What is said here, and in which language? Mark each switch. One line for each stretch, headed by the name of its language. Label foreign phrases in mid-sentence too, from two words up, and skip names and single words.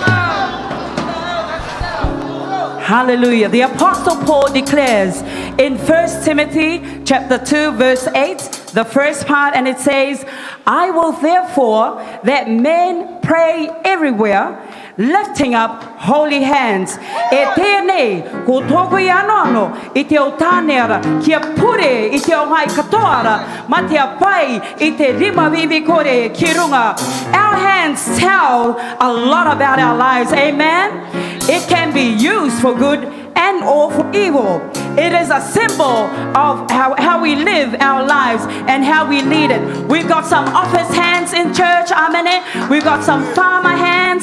English: Hallelujah. The Apostle Paul declares in 1 Timothy chapter 2 verse 8, the first part, and it says, I will therefore that men pray everywhere, lifting up holy hands.
Rarotongan: E tēnei, ko tōku i ano i te o tāneara, kia pure i te o hai katoara, ma te apai i te rima vivi kore ki runga.
English: Our hands tell a lot about our lives, amen? It can be used for good and or for evil. It is a symbol of how we live our lives and how we lead it. We've got some office hands in church, amen. We've got some farmer hands.